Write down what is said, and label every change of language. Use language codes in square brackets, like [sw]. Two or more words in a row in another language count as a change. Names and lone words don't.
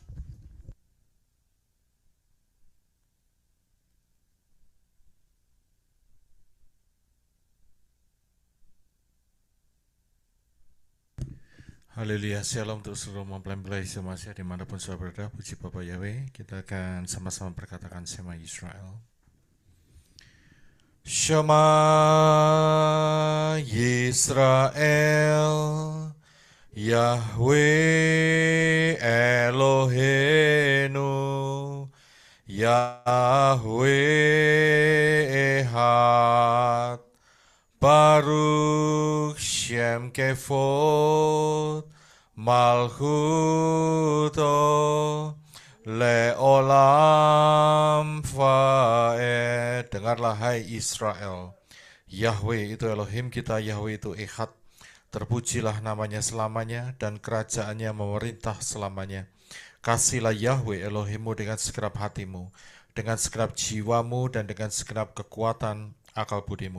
[id] Haleluya, shalom untuk seluruh mempelai Hamasya dimanapun saudara berada. Puji Bapak Yahweh. Kita akan sama-sama berkatakan [he] שמע ישראל. שמע ישראל, יהוה אלהינו, יהוה אחד, ברוך שם כבוד, מלכותו, לעולם ועד. [id] Dengarlah hai Israel, Yahweh itu Elohim kita, Yahweh itu Ehad. Terpujilah namanya selamanya dan kerajaannya memerintah selamanya. Kasihlah Yahweh Elohimmu dengan segenap hatimu, dengan segenap jiwamu dan dengan segenap kekuatan akal budimu.